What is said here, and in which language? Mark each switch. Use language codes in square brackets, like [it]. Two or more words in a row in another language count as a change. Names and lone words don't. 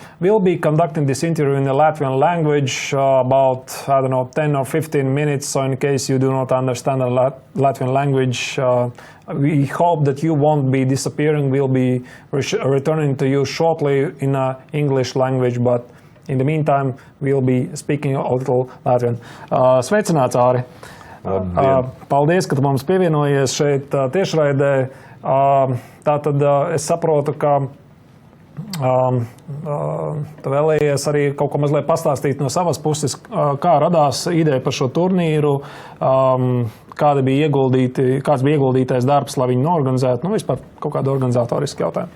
[en] We'll be conducting this interview in the Latvian language about, 10 or 15 minutes, so in case you do not understand the Latvian language, we hope that you won't be disappearing. We'll be returning to you shortly in English language, but in the meantime, we'll be speaking a little Latvian. [lv] Sveicināts, Āri! Paldies, ka tu mums pievienojies šeit tiešraidē. Tātad es saprotu, ka tu vēlējies arī kaut ko mazliet pastāstīt no savas puses, kā radās ideja par šo turnīru, kāds bija ieguldītais darbs, lai viņu norganizētu, vispār kaut kādu organizatorisku jautājumu.